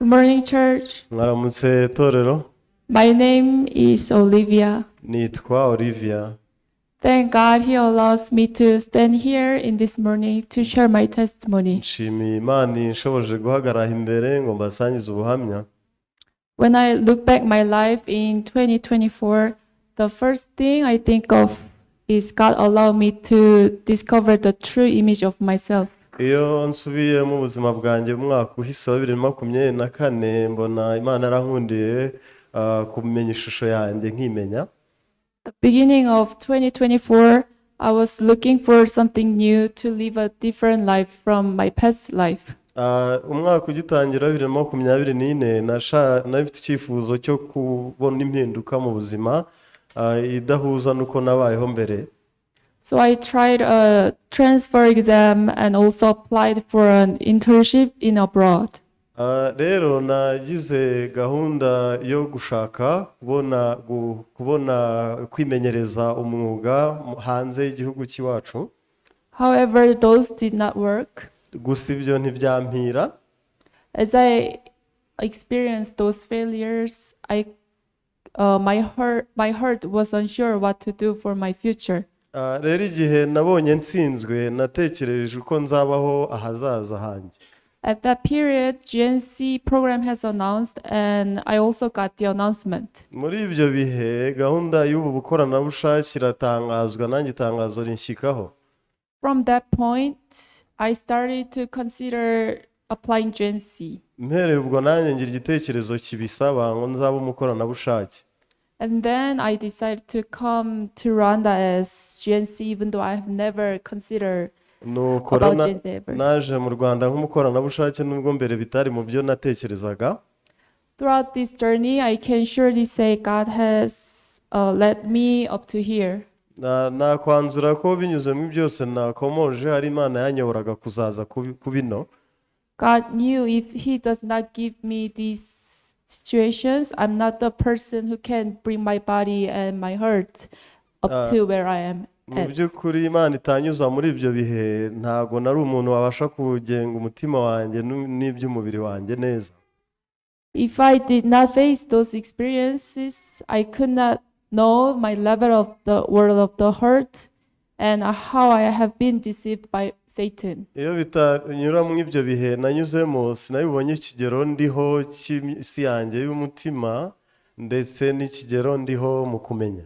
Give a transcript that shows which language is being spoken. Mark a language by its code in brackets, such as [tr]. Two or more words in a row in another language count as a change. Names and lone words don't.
[en] morning, church. [rw] Mwaramutse torero. [en] My name is Olivia. [rw] Nitwa Olivia. [en] Thank God He allows me to stand here in this morning to share my testimony. [rw] Nshimiye Imana inshoboje guhagarara imbere ngo mbasangize ubuhamya. [en] When I look back my life in 2024, the first thing I think of is God allowed me to discover the true image of myself. [rw] Iyo nsubiye mu buzima bwanjye mu mwaka uhise wa 2024 mbona Imana yarankundiye kumenya ishusho yanjye nkimenya. [en] The beginning of 2024, I was looking for something new to live a different life from my past life. [rw] Umwaka ugitangira 2024 nafite icyifuzo cyo kubona impinduka mu buzima idahuza nuko nabayeho mbere. [en] So I tried a transfer exam and also applied for an internship in abroad. [rw] Rero nagize gahunda yo gushaka kubona kwimenyereza umwuga hanze y'igihugu cyacu. [en] However, those did not work. [rw] Gusa ibyo ntibyampira. [en] As I experienced those failures, my heart was unsure what to do for my future. [rw] Rero igihe nabonye nsinzwe natekereje uko nzabaho ahazaza hanjye. [en] At that period, GNC program has announced and I also got the announcement. [rw] Muri ibyo bihe gahunda y'ubu bukoranabushake iratangazwa nanjye itangazo rinshyikaho. [en] From that point, I started to consider applying GNC. [rw] Mpereye ubwo nanjye ngira igitekerezo kibisaba ngo nzaba umukoranabushake. [en] And then I decided to come to Rwanda as GNC, even though I have never considered about GNC ever. [rw] Naje mu Rwanda nk'umukoranabushake nubwo mbere bitari mu byo natekerezaga. [en] Throughout this journey, I can surely say God has led me up to here. [rw] Nakwanzura ko binyuze mu byose nakomoje hari Imana yanyoboraga kuzaza kubino. [en] God knew if He does not give me these situations, I'm not the person who can bring my body and my heart up to where I am. [rw] Mu by'ukuri Imana itanyuza muri ibyo bihe ntago nari umuntu wabasha kugenga umutima wanjye n'iby'umubiri wanjye neza. [en] If I did not face those experiences, I could not know my level of the world of the heart and how I have been deceived by Satan. [rw] Iyo bitanyura mu ibyo bihe nanyuzemo sinabibonye ikigero ndiho cy'isi yanjye y'umutima ndetse n'ikigero ndiho mu kumenya.